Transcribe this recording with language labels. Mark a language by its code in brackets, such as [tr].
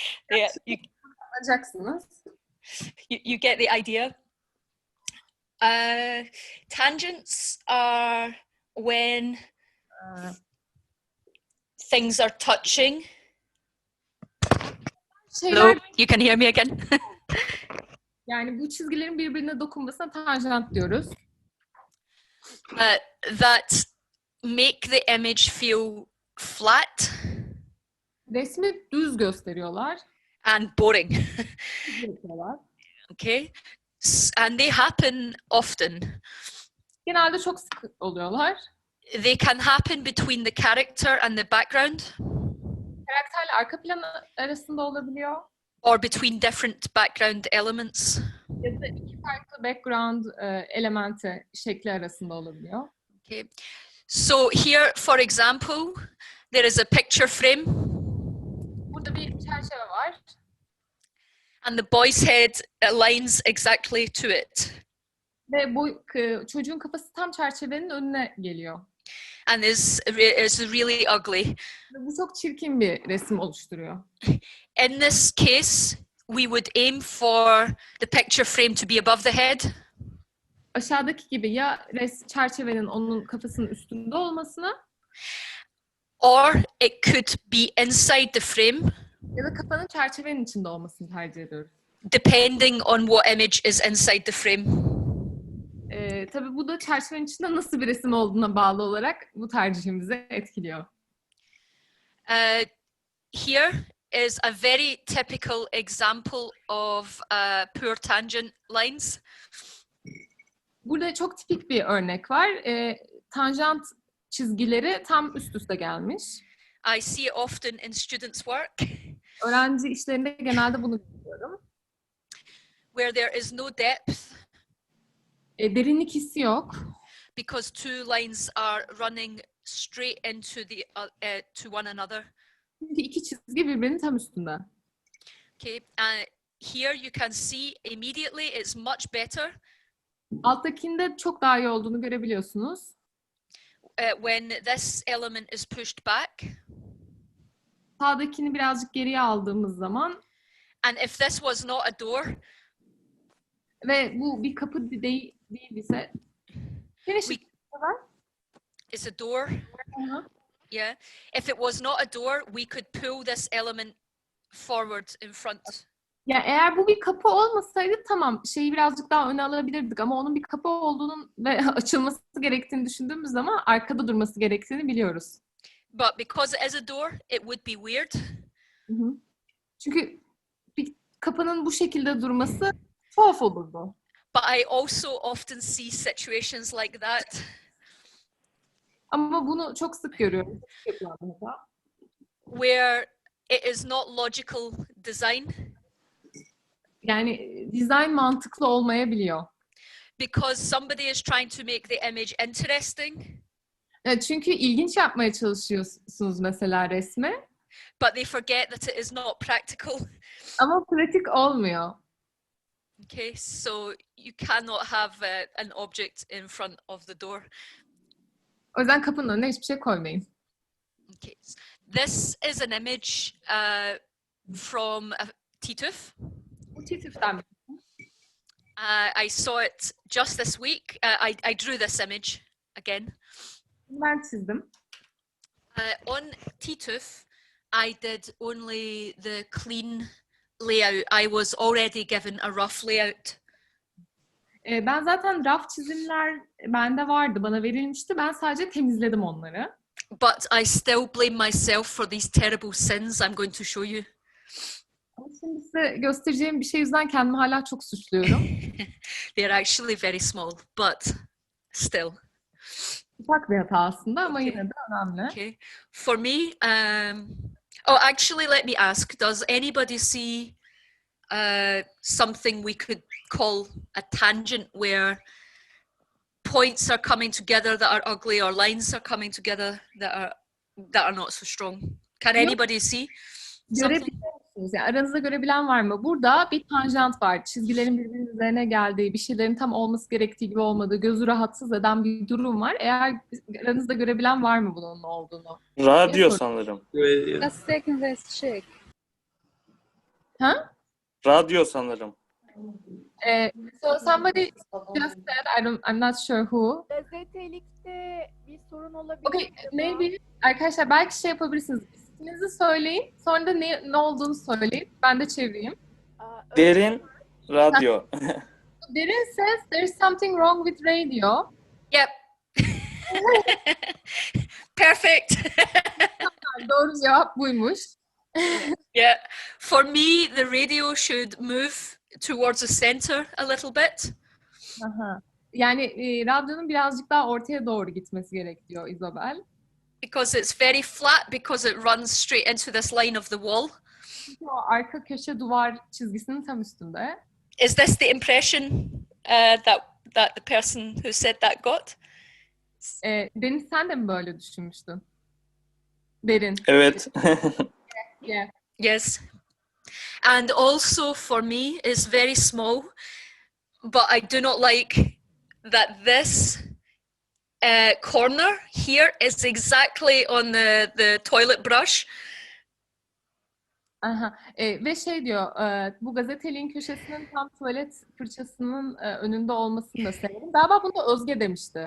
[en] Yeah, you get the idea. Tangents are when things are touching. Hello, you can hear me again. [tr] Yani bu çizgilerin birbirine dokunmasına tanjant diyoruz. [en] That make the image feel flat. [tr] Resmi düz gösteriyorlar. [en] And boring. Okay. And they happen often. [tr] Genelde çok sık oluyorlar. [en] They can happen between the character and the background. [tr] Karakterle arka plan arasında olabiliyor. [en] Or between different background elements. [tr] Ya da iki farklı background elementi şekli arasında olabiliyor. [en] Okay. So here, for example, there is a picture frame. [tr] Burada bir çerçeve var. [en] And the boy's head aligns exactly to it. [tr] Ve bu çocuğun kafası tam çerçevenin önüne geliyor. [en] And is really ugly. [tr] Ve bu çok çirkin bir resim oluşturuyor. [en] In this case, we would aim for the picture frame to be above the head. [tr] Aşağıdaki gibi ya çerçevenin onun kafasının üstünde olmasını, [en] or it could be inside the frame. [tr] Ya da kafanın çerçevenin içinde olmasını tercih ediyoruz. [en] Depending on what image is inside the frame. [tr] Tabii bu da çerçevenin içinde nasıl bir resim olduğuna bağlı olarak bu tercihimizi etkiliyor. [en] Here is a very typical example of poor tangent lines. [tr] Burada çok tipik bir örnek var. Tanjant çizgileri tam üst üste gelmiş. [en] I see it often in students' work. [tr] Öğrenci işlerinde genelde bunu görüyorum. [en] Where there is no depth. [tr] Derinlik hissi yok. [en] Because two lines are running straight into the to one another. [tr] Çünkü iki çizgi birbirinin tam üstünde. [en] Okay, here you can see immediately it's much better. [tr] Alttakinde çok daha iyi olduğunu görebiliyorsunuz. [en] When this element is pushed back. [tr] Sağdakini birazcık geriye aldığımız zaman. [en] And if this was not a door. [tr] Ve bu bir kapı değil ise. [en] It's a door. Yeah. If it was not a door, we could pull this element forward in front. [tr] Ya eğer bu bir kapı olmasaydı tamam şeyi birazcık daha öne alabilirdik ama onun bir kapı olduğunun ve açılması gerektiğini düşündüğümüz zaman arkada durması gerektiğini biliyoruz. [en] But because it is a door, it would be weird. [tr] Çünkü bir kapının bu şekilde durması tuhaf olurdu. [en] But I also often see situations like that. [tr] Ama bunu çok sık görüyorum. [en] Where it is not logical design. [tr] Yani dizayn mantıklı olmayabiliyor. [en] Because somebody is trying to make the image interesting. [tr] Çünkü ilginç yapmaya çalışıyorsunuz mesela resmi. [en] But they forget that it is not practical. [tr] Ama pratik olmuyor. [en] Okay, so you cannot have an object in front of the door. [tr] O yüzden kapının önüne hiçbir şey koymayın. [en] Okay. This is an image from a TTUF. [tr] Bu TTUF'tan. [en] I saw it just this week. I drew this image again. [tr] Ben çizdim. [en] On TTUF, I did only the clean layout. I was already given a rough layout. [tr] Ben zaten raf çizimler bende vardı, bana verilmişti. Ben sadece temizledim onları. [en] But I still blame myself for these terrible sins I'm going to show you. [tr] Ama şimdi size göstereceğim bir şey yüzünden kendimi hala çok suçluyorum. [en] They're actually very small, but still. [tr] Ufak bir hata aslında ama yine de önemli. [en] Okay. For me, actually, let me ask: does anybody see something we could call a tangent, where points are coming together that are ugly, or lines are coming together that are not so strong? Can anybody see something? [tr] musunuz? Yani aranızda görebilen var mı? Burada bir tanjant var. Çizgilerin birbirinin üzerine geldiği, bir şeylerin tam olması gerektiği gibi olmadığı, gözü rahatsız eden bir durum var. Eğer aranızda görebilen var mı bunun olduğunu? Radyo sanırım. [en] A second, let's check. Ha? [tr] Radyo sanırım. [en] So somebody just said, I'm not sure who. [tr] Gazetelikte bir sorun olabilir. [en] Okay, maybe. [tr] Arkadaşlar belki şey yapabilirsiniz. İsminizi söyleyin. Sonra da ne olduğunu söyleyin. Ben de çevireyim. Derin radyo. [en] Derin says there's something wrong with radio. Yep. Perfect. [tr] Doğru cevap buymuş. [en] Yeah. For me, the radio should move towards the center a little bit. Aha. [tr] Yani radyonun birazcık daha ortaya doğru gitmesi gerekiyor Isobel. [en] Because it's very flat, because it runs straight into this line of the wall. [tr] Çünkü o arka köşe duvar çizgisinin tam üstünde. [en] Is this the impression that the person who said that got? [tr] Deniz sen de mi böyle düşünmüştün? Derin. Evet. [en] Yeah. Yes. And also for me, it's very small, but I do not like that this corner here is exactly on the toilet brush. Aha. [tr] Ve şey diyor, bu gazeteliğin köşesinin tam tuvalet fırçasının önünde olmasını da severim. Galiba bunu da Özge demişti.